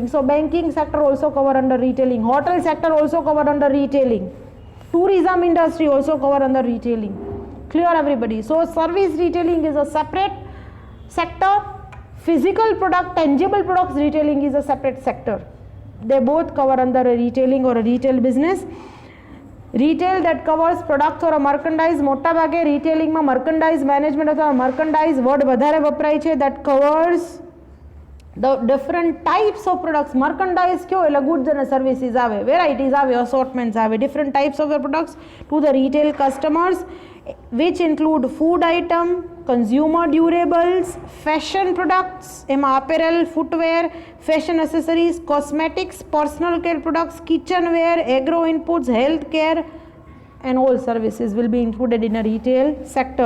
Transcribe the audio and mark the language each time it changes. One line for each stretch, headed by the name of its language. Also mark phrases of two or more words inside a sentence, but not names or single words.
English: So banking sector also covered under retailing, hotel sector also covered under retailing, tourism industry also covered under retailing. Clear everybody? So service retailing is a separate sector. Physical product, tangible products retailing is a separate sector. They both cover under a retailing or a retail business. Retail that covers products or a merchandise,
Gujarati: મોટા ભાગે રિટેલિંગમાં
English: merchandise management
Gujarati: અથવા merchandise word વધારે વપરાય છે.
English: that covers the different types of products. merchandise
Gujarati: કયો એટલે
English: goods and services આવે, varieties આવે, assortments આવે, different types of the products to the retail customers, which include food item, consumer durables, fashion products, એમાં apparel, footwear, fashion accessories, cosmetics, personal care products, kitchenware, agro inputs, health care, and all services will be included in a retail sector.